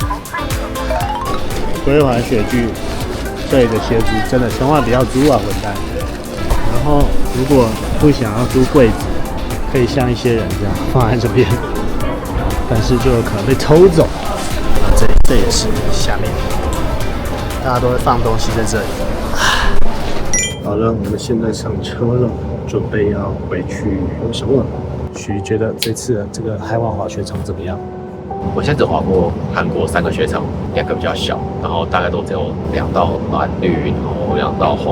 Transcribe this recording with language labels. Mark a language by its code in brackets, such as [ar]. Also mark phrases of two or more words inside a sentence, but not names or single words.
[zh] 歸還雪具對的鞋子真的千萬不要租啊，混蛋！然後如果不想要租櫃子，可以像一些人這樣放在這邊，但是就有可能被偷走。這也是下面，大家都會放東西在這裡。好了，我們現在上車了，準備要回去優勝了。許覺得這次的這個海灣滑雪場怎麼樣？我現在只滑過韓國3個雪場，2個比較小，然後大概都只有2道藍綠，然後2道紅。